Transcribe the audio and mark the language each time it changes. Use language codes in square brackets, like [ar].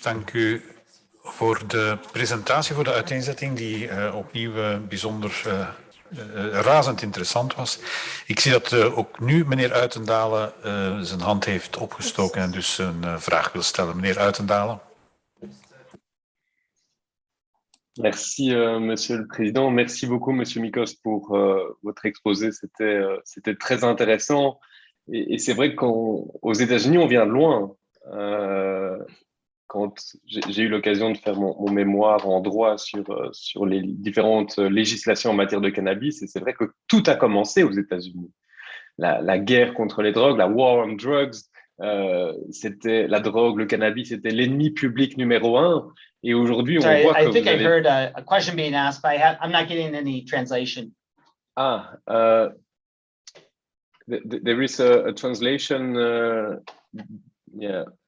[nl] Dank u voor de presentatie, voor de uiteenzetting die opnieuw bijzonder razend interessant was. Ik zie dat ook nu meneer Uytendalen zijn hand heeft opgestoken en dus een vraag wil stellen. Meneer Uytendalen. [fr] Merci, Monsieur le Président. Merci beaucoup, Monsieur Mikos, pour votre exposé. C'était très intéressant. Et c'est vrai qu'aux États-Unis, on vient de loin. Quand j'ai eu l'occasion de faire mon mémoire en droit sur les différentes législations en matière de cannabis, et c'est vrai que tout a commencé aux États-Unis. La guerre contre les drogues, la [en] war on drugs, [fr] c'était la drogue, le cannabis, c'était l'ennemi public numéro 1. Et aujourd'hui, on voit que [en] I think I heard a question being asked, but I'm not getting any translation. There is a translation, yeah.